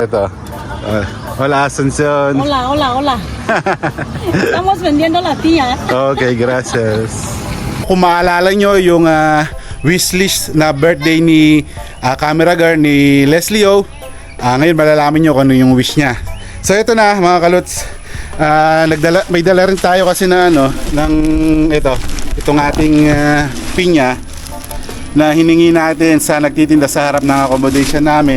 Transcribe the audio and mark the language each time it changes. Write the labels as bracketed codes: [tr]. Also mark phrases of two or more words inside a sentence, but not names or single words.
[tl] Ito. [es] Hola Asuncion. Hola. Estamos vendiendo la tía. Okay, gracias. [tl] Kung maalala nyo yung wishlist na birthday ni [en] camera girl [tl] ni Leslio, ngayon malalaman nyo kung ano yung wish niya. So ito na mga kalots, may dala rin tayo kasi na itong ating pinya na hiningi natin sa nagtitinda sa harap ng accommodation namin.